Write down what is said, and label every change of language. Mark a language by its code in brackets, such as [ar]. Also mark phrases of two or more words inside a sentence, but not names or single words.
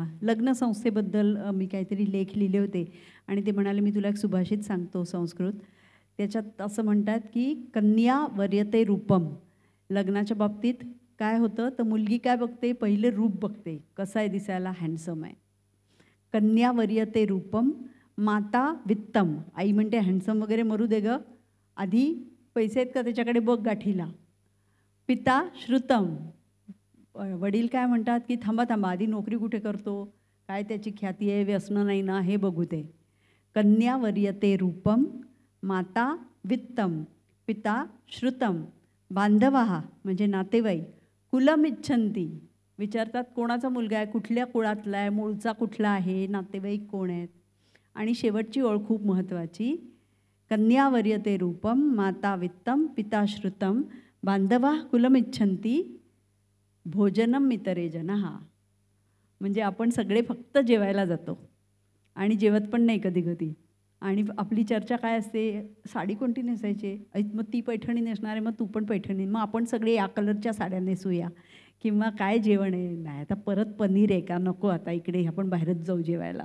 [mr] लग्न संस्थेबद्दल मी काहीतरी लेख लिहिले होते आणि ते म्हणाले, "मी तुला एक सुभाषित सांगतो संस्कृत." त्याच्यात असं म्हणतात, की [sa] "कन्या वर्यते रूपम." [mr] लग्नाच्या बाबतीत काय होतं, तर मुलगी काय बघते, पहिले रूप बघते, कसं आहे दिसायला, हँडसम आहे. [sa] कन्या वर्यते रूपम, माता वित्तम. [mr] आई म्हणते हँडसम वगैरे मरू दे गं, आधी पैसे आहेत का त्याच्याकडे बघ गाठीला. [sa] पिता श्रुतम, [mr] वडील काय म्हणतात, की थांबा थांबा, आधी नोकरी कुठे करतो, काय त्याची ख्याती आहे, व्यसनं नाही ना, हे बघू दे. [sa] कन्या वर्यते रूपम, माता वित्तम, पिता श्रुतम, बांधवाः [mr] म्हणजे नातेवाईक, [sa] कुलम इच्छन्ति [mr] विचारतात कोणाचा मुलगा आहे, कुठल्या कुळातला आहे, मूळचा कुठला आहे, नातेवाईक कोण आहेत. आणि शेवटची ओळ खूप महत्त्वाची, [sa] कन्या वर्यते रूपम, माता वित्तम, पिता श्रुतम, बांधवाः कुलमिच्छन्ति, भोजनम मितरे जनः. [mr] म्हणजे आपण सगळे फक्त जेवायला जातो आणि जेवत पण नाही कधी कधी. आणि आपली चर्चा काय असते, साडी कोणती नेसायची, मग ती पैठणी नेसणार आहे, मग तू पण पैठणी, मग आपण सगळे या कलरच्या साड्या नेसूया, किंवा काय जेवण आहे, नाही आता परत पनीर आहे का, नको आता इकडे आपण बाहेरच जाऊ जेवायला.